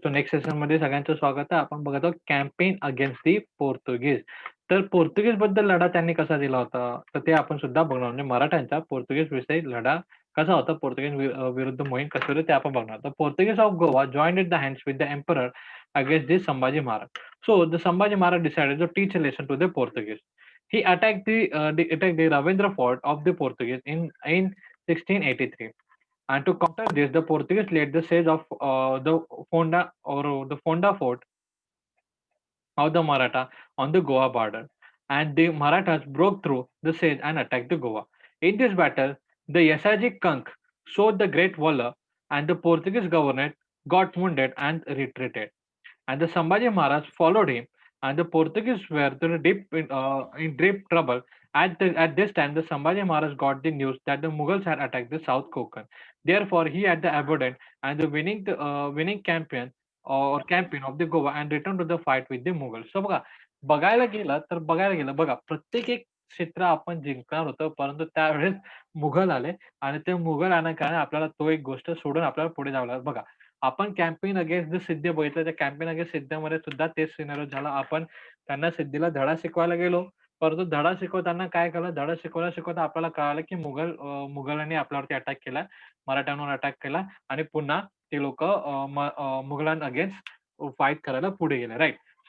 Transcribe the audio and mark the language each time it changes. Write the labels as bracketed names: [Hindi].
[Marathi] तर नेक्स्ट सेशनमध्ये सगळ्यांचं स्वागत आहे. आपण बघत आहोत कॅम्पेन अगेन्स्ट दी पोर्तुगीज. तर पोर्तुगीजबद्दल लढा त्यांनी कसा दिला होता? तर ते आपण सुद्धा बघणार. म्हणजे मराठ्यांचा पोर्तुगीज विषयी लढा कसा होता? विरुद्ध मोहीम कशी होती ते आपण बघणार. [English] The Portuguese of Goa joined at the hands with the emperor against the Sambhaji Maharaj. So the Sambhaji Maharaj decided to teach a lesson to the Portuguese. He attacked the Ravindra fort of the Portuguese in 1683. And to counter this, the Portuguese laid the siege of the Fonda fort of the Maratha on the Goa border, and the Marathas broke through the siege and attacked the Goa. In this battle, the Yasaji Kank showed the great valor, and the Portuguese governor got wounded and retreated. And the Sambhaji Maharaj followed him, and the Portuguese were in deep trouble. At this time, the Sambhaji Maharaj got the news that the Mughals had attacked the South Konkan. Therefore, he had the abandoned and the winning campaign of the Goa and returned to the fight with the Mughals. [Marathi] So बघायला गेलं बघा प्रत्येक एक क्षेत्र आपण जिंकणार होतो, परंतु त्यावेळेस मुघल आले आणि ते मुघल आल्याकारणे आपल्याला तो एक गोष्ट सोडून आपल्याला पुढे जावं लागलं. बघा आपण कॅम्पेन अगेन्स्ट द सिद्धी बघितलं. त्या कॅम्पेन अगेन्स्ट सिद्धीमध्ये सुद्धा तेच सिनारिओ झाला. आपण त्यांना सिद्धीला धडा शिकवायला गेलो, परंतु धडा शिकवताना काय केलं, धडा शिकवता आपल्याला कळालं, की मुघलांनी आपल्यावरती अटॅक केला, मराठ्यांवर अटॅक केला आणि पुन्हा ते लोकं मुघलां अगेन्स्ट फाईट करायला पुढे गेले. राइट.